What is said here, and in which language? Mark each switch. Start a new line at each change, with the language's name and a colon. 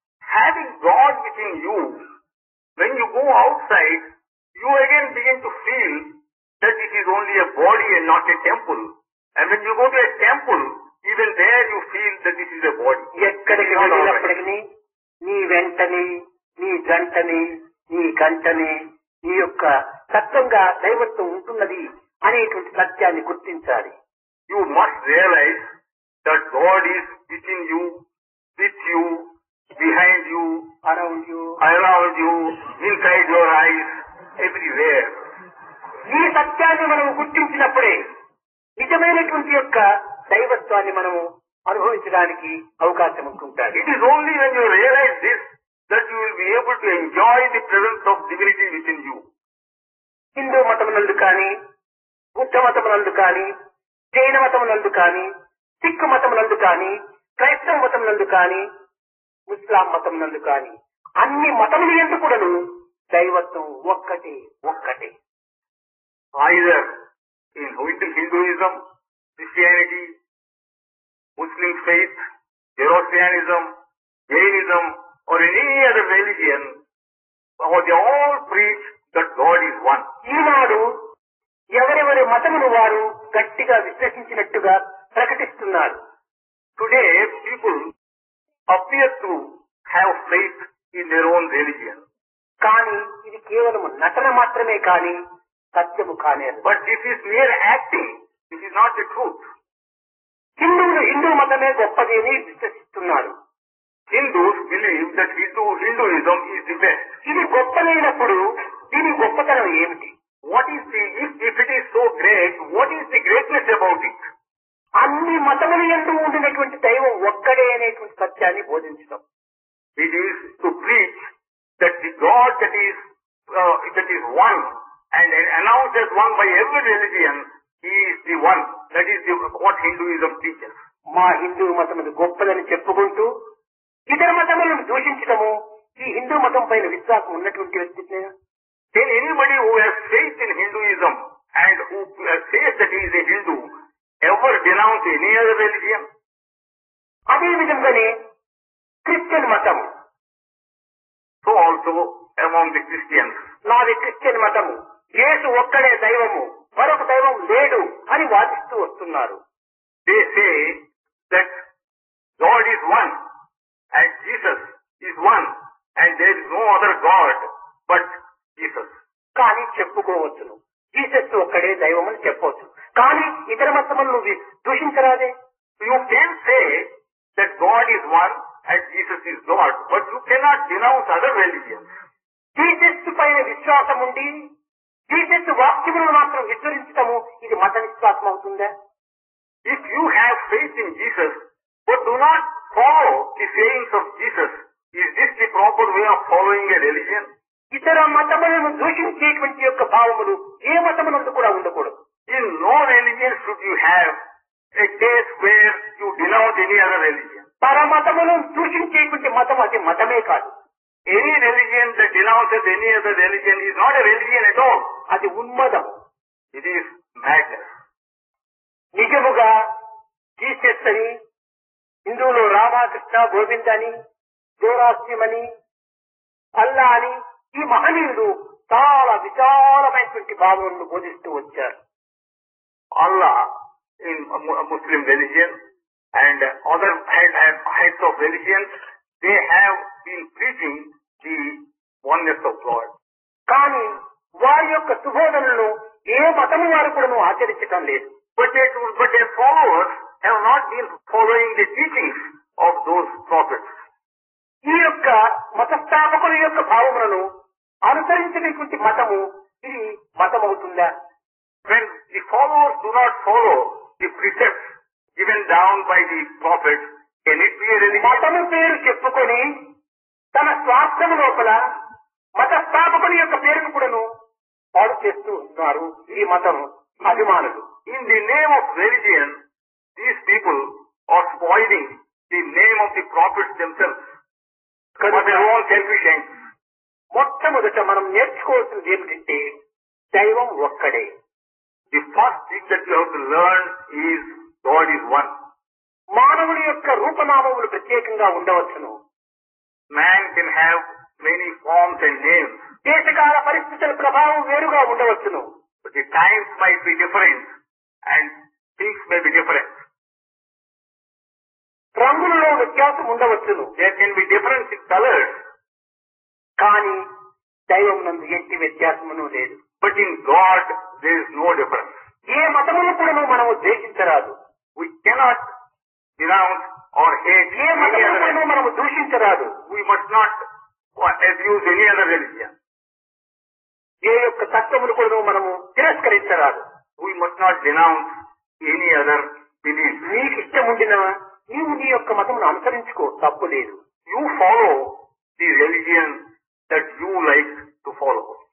English: Having God within you, when you go outside, you again begin to feel that it is only a body and not a temple. And when you go to a temple, even there you feel that this is a body.
Telugu: ఎక్కడికి వెళ్ళినప్పటికీ నీ వెంటని నీ గంటని నీ గంటని నీ యొక్క తత్వంగా దైవత్వం ఉంటున్నది అనేటువంటి సత్యాన్ని గుర్తించాలి.
English: You must realize that God is within you, with you, behind you, around you, inside your eyes, everywhere.
Telugu: ఈ సత్యాన్ని మనం గుర్తించినప్పుడే నిజమైనటువంటి యొక్క దైవత్వాన్ని మనము అనుభవించడానికి అవకాశం ఉంటుంటారు.
English: It is only when you realize this that you will be able to enjoy the presence of divinity within you.
Telugu: Hindu మతమునందు కానీ, బుద్ధ మతమునందు కానీ, జైన మతమునందు కానీ, సిక్కు మతమునందు కానీ, క్రైస్తవ మతమునందు కానీ, ముస్లాం మతమునందు కానీ అన్ని మతముల యందు కూడాను దైవత్వం ఒక్కటే ఒక్కటే.
English: Either in Hinduism, Christianity, Muslim faith, Zoroastrianism, Jainism, or in any other religion, they all preach that God is one.
Telugu: ఈనాడు ఎవరెవరి మతమును వారు గట్టిగా విశ్వసించినట్టుగా ప్రకటిస్తున్నారు.
English: Today, people appear to have faith in their own religion.
Telugu: కానీ ఇది కేవలం నటన మాత్రమే కానీ సత్యము కానేరు.
English: But this is mere acting. This is not the truth.
Telugu: హిందువులు హిందూ మతమే గొప్పది అని విశ్వసిస్తున్నారు.
English: Hindus believe that Hinduism is the best.
Telugu: ఇది గొప్పదైనప్పుడు దీని గొప్పతనం ఏమిటి?
English: If it is so great, what is the greatness about it?
Telugu: అన్ని మతముల యందు ఉండినటువంటి దైవం ఒక్కడే అనేటువంటి సత్యాన్ని బోధించడం.
English: It is to preach that the God that is one and announced as one by every religion, He is the one. That is what Hinduism teaches.
Telugu: మా హిందూ మతమును గొప్పదని చెప్పుకుంటూ ఇతర మతములను దూషించడము ఈ హిందూ మతం పైన విశ్వాసం ఉన్నటువంటి వ్యక్తి.
English: Can anybody who has faith in Hinduism and who says that he is a Hindu ever denounce any other religion?
Telugu: అదే విధంగానే క్రిస్టియన్ మతం.
English: So also among the Christians.
Telugu: నాది క్రిస్టియన్ మతము, యేసు ఒక్కడే దైవము, మరొక దైవం లేడు అని వాదిస్తూ వస్తున్నారు.
English: They say that God is one and Jesus is one and there is no other God but Jesus.
Telugu: కానీ చెప్పుకోవచ్చును జీసస్ ఒక్కడే దైవం అని చెప్పవచ్చు. కానీ ఇతర మతములను దూషించరాదే.
English: You can say that God is one and Jesus is God, but you cannot denounce other religions.
Telugu: Jesus పైన విశ్వాసం ఉండి జీసస్ వాక్యములను మాత్రం విస్మరించటము ఇది మత విశ్వాసం అవుతుందా?
English: If you have faith in Jesus but do not follow the sayings of Jesus, is this the proper way of following a religion?
Telugu: ఇతర మతములను దూషించేటువంటి యొక్క భావములు ఏ మతమునందు కూడా ఉండకూడదు.
English: In no religion should you have a case where you denounce any other religion.
Telugu: పరమతములను దూషించేటువంటి మతం అది మతమే కాదు.
English: Any religion that denounces any other religion is not a religion at all.
Telugu: అది ఉన్మదం.
English: It is madness.
Telugu: నిజముగా జీసస్ అని, హిందువులో రామకృష్ణ గోవింద్ అని, జోరాస్ట్రియమని, అల్లా అని ఈ మహనీయులు చాలా విశాలమైనటువంటి భావనను బోధిస్తూ వచ్చారు.
English: Allah in Muslim religion and other heads of religions, they have been preaching the oneness of God.
Telugu: కానీ వారి యొక్క సుబోధనలను ఏ మతము వారు కూడా ఆచరించటం లేదు.
English: But their followers have not been following the teachings of those prophets.
Telugu: ఈ యొక్క మతస్థాపకుల యొక్క భావములను అనుసరించినటువంటి మతము ఇది మతమవుతుందా?
English: When the followers do not follow the precepts given down by the prophets, can it be a religion?
Telugu: మతము పేరు చెప్పుకొని తన స్వార్థము లోపల మత స్థాపకుని యొక్క పేరును కూడాను పాడు చేస్తూ ఉన్నారు ఈ మతం అభిమానులు.
English: In the name of religion, these people are spoiling the name of the prophets themselves for their own selfish ends.
Telugu: మొట్టమొదట మనం నేర్చుకోవాల్సింది ఏమిటంటే దైవం ఒక్కడే.
English: The first thing that you have to learn is God is one.
Telugu: మానవుని యొక్క రూపనామములు ప్రత్యేకంగా ఉండవచ్చును.
English: Man can have many forms and names.
Telugu: దేశకాల పరిస్థితుల ప్రభావం వేరుగా ఉండవచ్చును.
English: But the times might be different and things may be different.
Telugu: రంగులలో వ్యత్యాసం ఉండవచ్చును.
English: There can be difference in colors.
Telugu: కానీ దైవం నందు ఎట్టి వ్యత్యాసమును లేదు.
English: But in God there is no difference.
Telugu: ఏ మతమును కూడా మనము ద్వేషించరాదు.
English: We cannot denounce or hate
Telugu: ఏ
English: any other
Telugu: మతమును
English: religion.
Telugu: మనము దూషించరాదు.
English: We must not abuse any other religion.
Telugu: ఏ యొక్క తత్వమును కూడా మనము తిరస్కరించరాదు.
English: We must not denounce any other belief.
Telugu: నీకు ఇష్టం ఉండినా నీవు నీ యొక్క మతమును అనుసరించుకో, తప్పు లేదు.
English: You follow the religion that you like to follow.